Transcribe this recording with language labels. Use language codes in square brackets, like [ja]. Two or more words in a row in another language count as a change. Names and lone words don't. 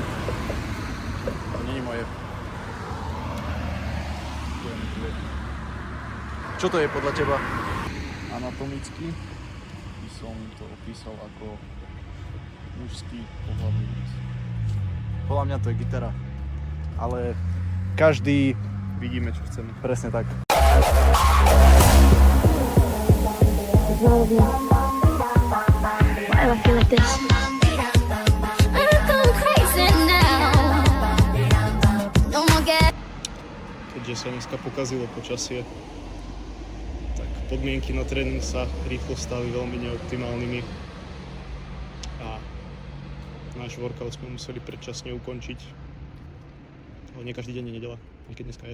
[sk] To nie je moje. Čo to je podľa teba? Anatomicky by som to opísal ako mužský pohlavný úraz. Podľa mňa to je gitara. Ale každý... Vidíme, čo chceme. Presne tak. [en] Why do I feel like this? I'm going crazy now. No more gas. [sk] Keďže sa dneska pokazilo počasie, tak podmienky na tréning sa rýchlo stali veľmi neoptimálnymi a náš workout sme museli predčasne ukončiť. Ale nie každý deň je nedeľa, aj keď dneska je.